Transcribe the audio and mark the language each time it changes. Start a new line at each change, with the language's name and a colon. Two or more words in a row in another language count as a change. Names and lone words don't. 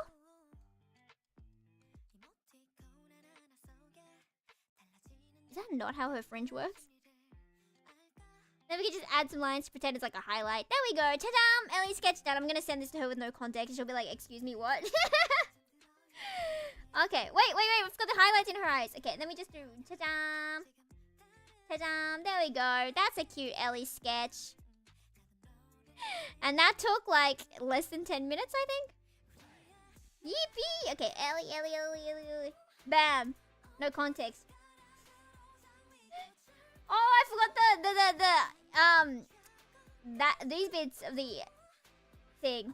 English: Is that not how her fringe works? Then we can just add some lines to pretend it's like a highlight. There we go. Ta-dam! Ellie sketch done. I'm gonna send this to her with no context. She'll be like, excuse me, what? Okay, wait. It's got the highlights in her eyes. Okay, let me just do ta-dam. Ta-dam. There we go. That's a cute Ellie sketch. And that took like less than 10 minutes, I think. Yippee! Okay, Ellie. Bam. No context. Oh, I forgot these bits of the thing.